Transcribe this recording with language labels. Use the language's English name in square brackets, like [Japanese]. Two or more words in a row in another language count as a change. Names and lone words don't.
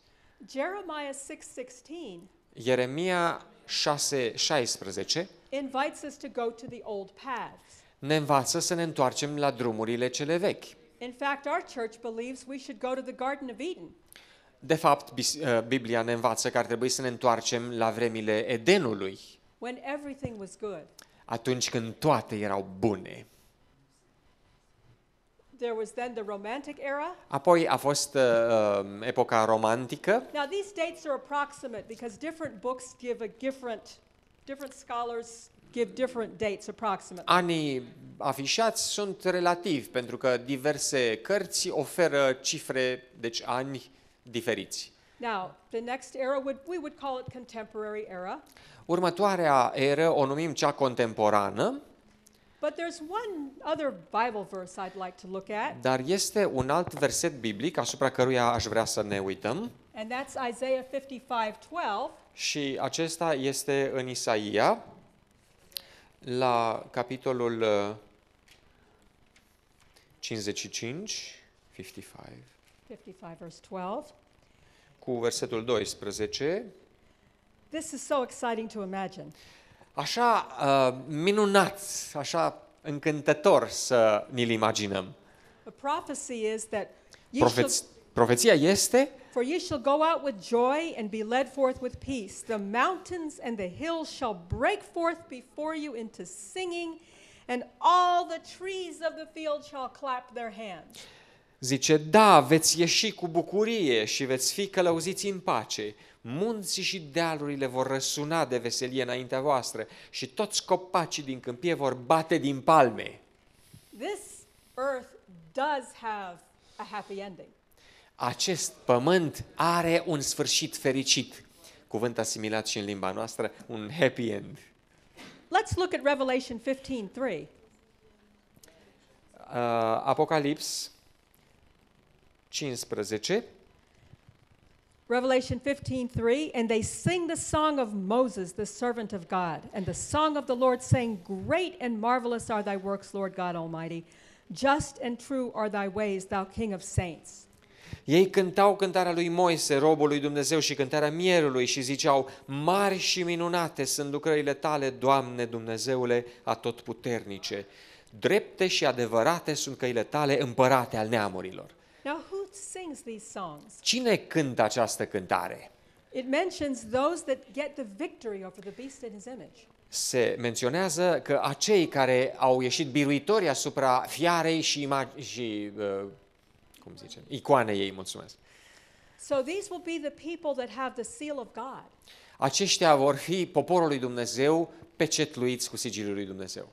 [English] Jeremiah 6:16 [Romanian] Ieremia 6:16 [English] invites us to go to the old paths. [Romanian] ne învață să ne întoarcem la drumurile cele vechi. [English] In fact, our church believes we should go to the Garden of Eden. [Romanian] De fapt, Biblia ne învață că ar trebui să ne întoarcem la vremile Edenului, [English] When everything was good. [Romanian] atunci când toate erau bune. [English] There was then the Romantic era. [Romanian] Apoi a fost epoca romantică. [English] Now these dates are approximate because different books give a different scholars give different dates approximately. [Romanian] Anii afișați sunt relativi, pentru că diverse cărți oferă cifre, deci ani diferiți. [English] Now, the next era we would call it contemporary era. [Romanian] Următoarea eră o numim cea contemporană, [English] But there's one other Bible verse I'd like to look at, [Romanian] dar este un alt verset biblic asupra căruia aș vrea să ne uităm [English] and that's Isaiah 55:12. [Romanian] și acesta este în Isaia, la capitolul 55, [English] 55 verse 12. [Romanian] cu versetul 12. [English] This is so exciting to imagine. [Romanian] Așa minunat, așa încântător să ni-l imaginăm. [English] The prophecy is that [Romanian] Profeția este: [English] for ye shall go out with joy and be led forth with peace. The mountains and the hills shall break forth before you into singing, and all the trees of the field shall clap their hands. [Romanian] zice, da, veți ieși cu bucurie și veți fi călăuziți în pace. Munții și dealurile vor răsuna de veselie înaintea voastră și toți copacii din câmpie vor bate din palme. [English] This earth does have a happy ending. [Romanian] Acest pământ are un sfârșit fericit. Cuvânt asimilat și în limba noastră, un [English] happy end. Let's look at Revelation 15:3. [Romanian] Apocalips 15. [English] Revelation 15:3, and they sing the song of Moses, the servant of God, and the song of the Lord, saying, great and marvelous are thy works, Lord God Almighty. Just and true are thy ways, thou King of saints. [Romanian] Ei cântau cântarea lui Moise, robul lui Dumnezeu, și cântarea mielului și ziceau: mari și minunate sunt lucrările tale, Doamne Dumnezeule atotputernice. Drepte și adevărate sunt căile tale, împărate al neamurilor. [English] Now, who sings these songs? [Romanian] Cine cântă această cântare? [English] It mentions those that get the victory over the beast in his image. [Romanian] Se menționează că acei care au ieșit biruitori asupra fiarei și icoanei ei, mulțumesc. [English] So these will be the people that have the seal of God. [Romanian] Aceștia vor fi poporul lui Dumnezeu, pecetluiți cu sigiliul lui Dumnezeu.